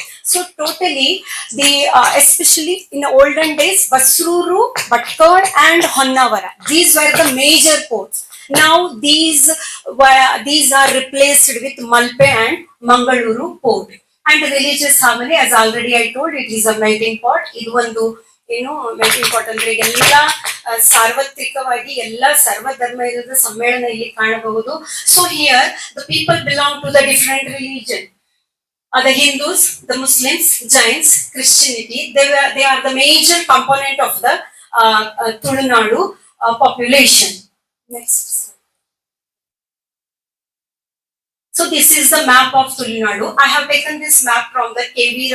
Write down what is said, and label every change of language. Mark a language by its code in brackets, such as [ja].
[en] So totally, the especially in the olden days, Basruru, Bhatkal, and Honnavara. These were the major ports. Now these are replaced with Malpe and Mangaluru port. And religious harmony, as already I told, it is a melting pot. [kn] ಇದು ಒಂದು melting pot ಅಂದ್ರೆ ಎಲ್ಲ ಸಾರ್ವತ್ರಿಕವಾಗಿ ಎಲ್ಲ ಸರ್ವಧರ್ಮದ ಸಮ್ಮೇಳನ ಇಲ್ಲಿ ಕಾಣಬಹುದು. [en] So here the people belong to the different religion. The Hindus, the Muslims, Jains, Christianity, they are the major component of the Tulunadu population. Next. So this is the map of Tulunadu. I have taken this map from the K.V.